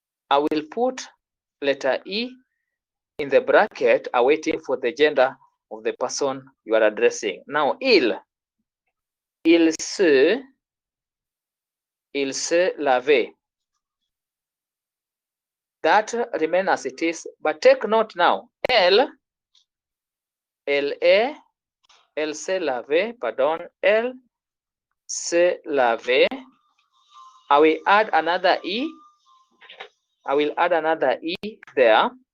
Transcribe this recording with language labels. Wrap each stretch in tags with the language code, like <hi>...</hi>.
<en>I will put letter E in the bracket, awaiting for the gender of the person you are addressing.</en> <fr>Now, il se lavait.</fr> <en>That remains as it is, but take note now.</en> <fr>Elle se lavait, pardon, elle se lavait.</fr> <en>I will add another E. I will add another E there.</en>